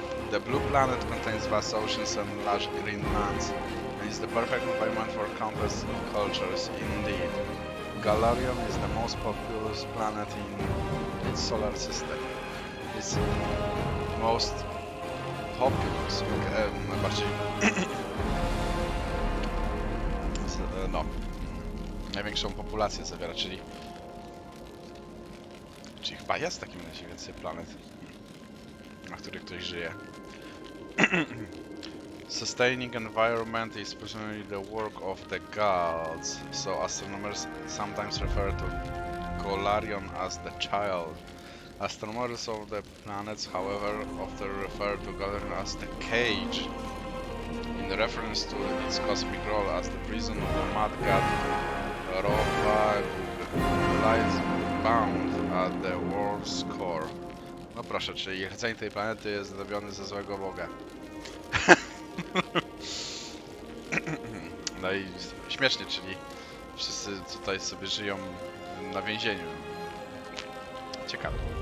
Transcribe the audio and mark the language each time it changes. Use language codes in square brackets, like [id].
[en] The blue planet contains vast oceans and large green lands, and is the perfect environment for countless cultures indeed. Galarian is the most populous planet in its solar system. It's most populous, [pl] najbardziej no, największą populację zawiera, czyli chyba jest w takim razie więcej planet, na których ktoś żyje. [en] Sustaining environment is presumably the work of the gods, so astronomers sometimes refer to Golarion as the child. Astronomers of the planets, however, often refer to Golarion as the cage, in reference to its cosmic role as the prison of the mad god Ropa lies bound at the world's core. [pl] No proszę, czyli rdzeń tej planety jest zrobiony ze złego boga. No i śmiesznie, czyli wszyscy tutaj sobie żyją na więzieniu. Ciekawe.